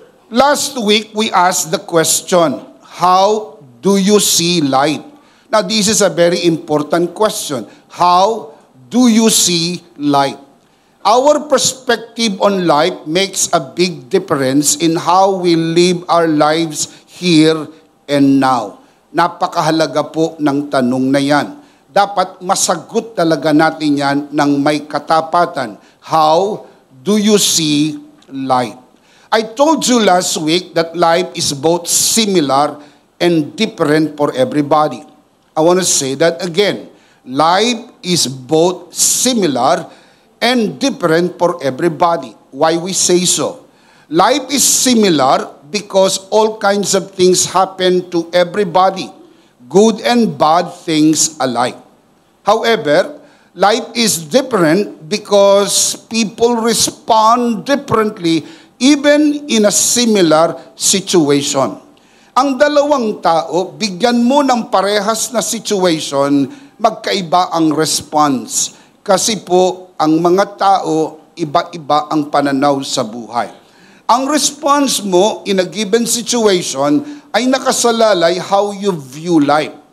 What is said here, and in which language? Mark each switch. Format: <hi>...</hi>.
<en>Last week, we asked the question, how do you see light? Now, this is a very important question. How do you see light? Our perspective on life makes a big difference in how we live our lives here and now.</en> <tl>Napakahalaga po ng tanong na yan. Dapat masagot talaga natin yan ng may katapatan.</tl> <en>How do you see light? I told you last week that life is both similar and different for everybody. I want to say that again. Life is both similar and different for everybody. Why we say so? Life is similar because all kinds of things happen to everybody. Good and bad things alike. However, life is different because people respond differently even in a similar situation.</en> <tl>Ang dalawang tao, bigyan mo ng parehas na situation, magkaiba ang response. Kasi po, ang mga tao, iba-iba ang pananaw sa buhay. Ang response mo</tl> <en>in a given situation</en> <tl>ay nakasalalay</tl> <en>how you view life.</en>